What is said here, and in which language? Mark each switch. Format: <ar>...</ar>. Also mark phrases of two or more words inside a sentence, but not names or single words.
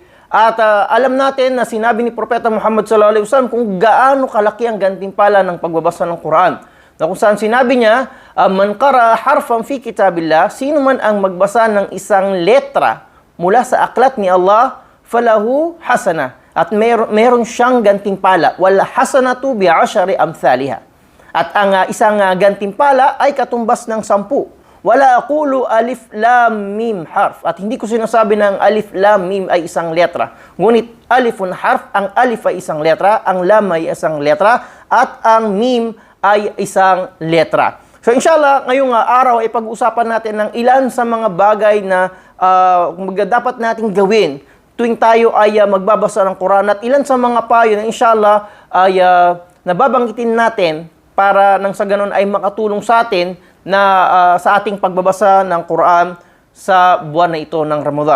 <tl>At alam natin na sinabi ni Propeta Muhammad</tl> <ar>صلى الله عليه وسلم</ar> <tl>kung gaano kalaki ang gantimpala ng pagbabasa ng Quran. Na kung saan sinabi niya,</tl> <ar>من قرأ حرفا في كتاب الله,</ar> <tl>sino man ang magbasa ng isang letra mula sa aklat ni Allah,</tl> <ar>فله حسنة,</ar> <tl>at meron siyang gantimpala,</tl> <ar>والحسنة بعشر أمثالها.</ar> <tl>At ang isang gantimpala ay katumbas ng 10.</tl> <ar>ولا أقول ألف لام ميم حرف.</ar> <tl>At hindi ko sinasabi na ang</tl> <ar>ألف لام ميم</ar> <tl>ay isang letra. Ngunit</tl> <ar>ألف حرف,</ar> <tl>ang alif ay isang letra, ang lam ay isang letra, at ang mim ay isang letra. So inshallah, ngayong araw ay pag-uusapan natin ng ilan sa mga bagay na dapat nating gawin tuwing tayo ay magbabasa ng Quran, at ilan sa mga payo na inshallah ay nababanggitin natin para nang sa ganun ay makatulong sa atin na sa ating pagbabasa ng Quran sa buwan na ito ng Ramadan.</tl>